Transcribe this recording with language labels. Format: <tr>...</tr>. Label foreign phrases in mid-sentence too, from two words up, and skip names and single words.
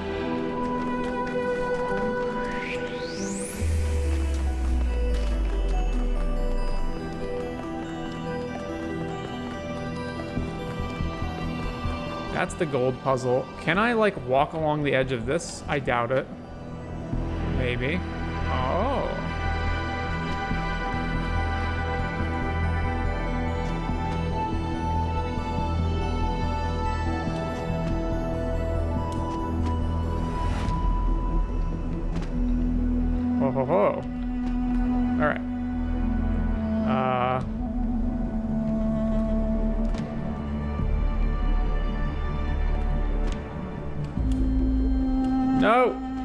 <en>That's the gold puzzle. Can I, like, walk along the edge of this? I doubt it. Maybe. Oh. Ho ho ho. All right. No.</en>